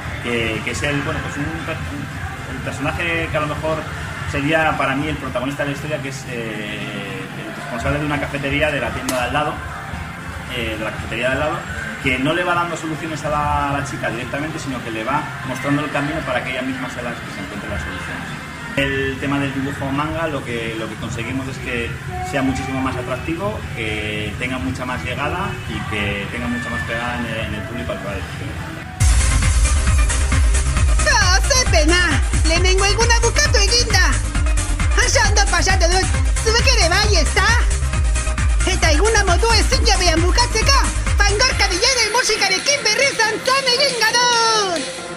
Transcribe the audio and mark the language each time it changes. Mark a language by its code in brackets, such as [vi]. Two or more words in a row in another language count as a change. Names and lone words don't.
[es] que es el personaje que a lo mejor sería para mí el protagonista de la historia, que es el responsable de una cafetería de la tienda de al lado, que no le va dando soluciones a la chica directamente, sino que le va mostrando el camino para que ella misma sea la que se encuentre las soluciones. El tema del dibujo manga lo que conseguimos es que sea muchísimo más atractivo, que tenga mucha más llegada y que tenga mucha más pegada en el público al que va dirigido. [eu] Ze pena! Lehenengo eguna bukatu eginda! Oso ondo pasatu dut! Zuek ere bai, ezta? Eta eguna modu ezin jabean bukatzeko! Fangorka DJ-en musikarekin berriz dantzan egingo dut!